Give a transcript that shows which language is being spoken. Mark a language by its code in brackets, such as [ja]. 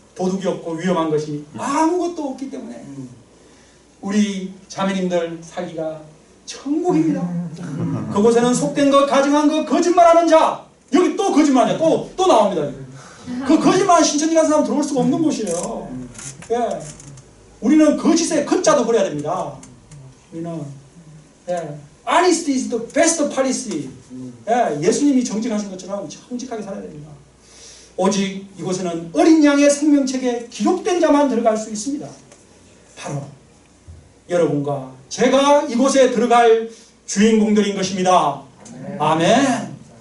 [ko] 도둑이 없고 위험한 것이 아무것도 없기 때문에 우리 자매님들 살기가 천국입니다. 그곳에는 속된 것, 가증한 것, 거짓말하는 자. 여기 또 거짓말이야. 또 나옵니다. 그 거짓말하는 신천지 가는 사람 들어올 수가 없는 곳이에요. 예. 우리는 거짓에 거자도 버려야 됩니다. 우리는 [en] honesty is the best policy. [ko] 예수님이 정직하신 것처럼 정직하게 살아야 됩니다. 오직 이곳에는 어린 양의 생명책에 기록된 자만 들어갈 수 있습니다. 바로 여러분과 제가 이곳에 들어갈 주인공들인 것입니다. 아멘.